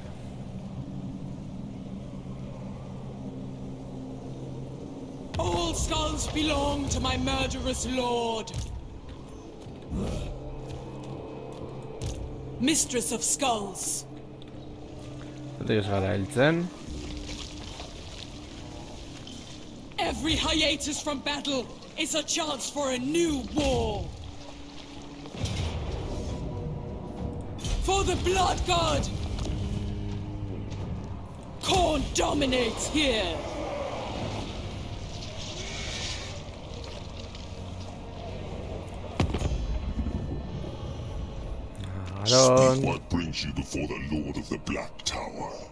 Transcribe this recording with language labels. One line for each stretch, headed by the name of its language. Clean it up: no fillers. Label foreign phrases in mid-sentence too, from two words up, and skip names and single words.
English: All skulls belong to my murderous lord. Mistress of Skulls.
Basque: Zatik ez gara heltzen.
English: Every hiatus from battle is a chance for a new war. For the Blood God! Khorne dominates here! Aron. Speak what brings you before the Lord of the Black Tower.